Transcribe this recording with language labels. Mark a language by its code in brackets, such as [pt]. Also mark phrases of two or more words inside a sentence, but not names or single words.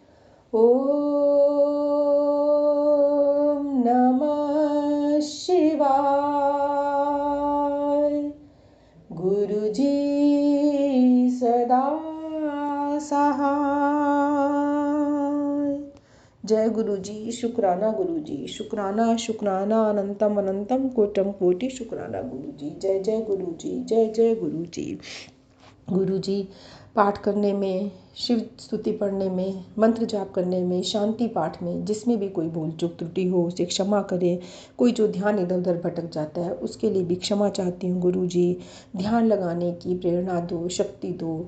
[hi] ओम नमः शिवाय, गुरु जी सदा सहाय। जय गुरु जी, शुक्राना गुरु जी, शुक्राना शुक्राना, अनंतम अनंतम कोटम कोटि शुक्राना गुरु जी। जय जय गुरु जी, जय जय गुरु जी। गुरु जी, पाठ करने में, शिव स्तुति पढ़ने में, मंत्र जाप करने में, शांति पाठ में जिसमें भी कोई भूल चूक त्रुटि हो उसे क्षमा करें। कोई जो ध्यान इधर उधर भटक जाता है उसके लिए भी क्षमा चाहती हूँ गुरु जी। ध्यान लगाने की प्रेरणा दो, शक्ति दो।